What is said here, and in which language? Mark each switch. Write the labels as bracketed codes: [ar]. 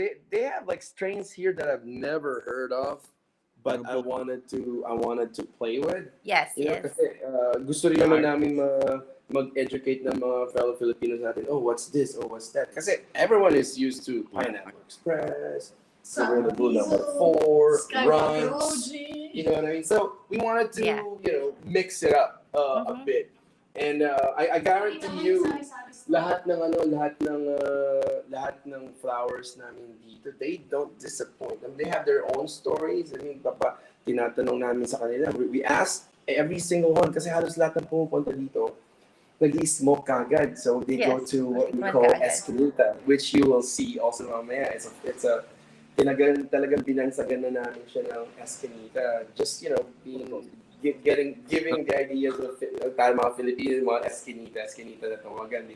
[en] They have like strains here that I've never heard of, but I wanted to play with. Yes. [tl] Kasi gusto rin naman namin mag-educate ng mga fellow Filipinos natin. [en] Oh, what's this? Oh, what's that? [tl] Kasi [en] everyone is used to Pineapple Express, the Blue Number 4, Runs. You know what I mean? So we wanted to, mix it up a bit. And I guarantee you, [tl] lahat ng flowers namin dito, [en] they don't disappoint. They have their own stories. I mean, [tl] tinatanong namin sa kanila. [en] We ask every single one [tl] kasi halos lahat ng pumupunta dito nag-smoke kagad. [en] So they go to what we call eskinita, which you will see also [tl] mamaya. It's a talagang binansagan na namin siya ng eskinita. [en] Just, giving the ideas of [tl] tayo mga Filipino, mga eskinita na tawagan.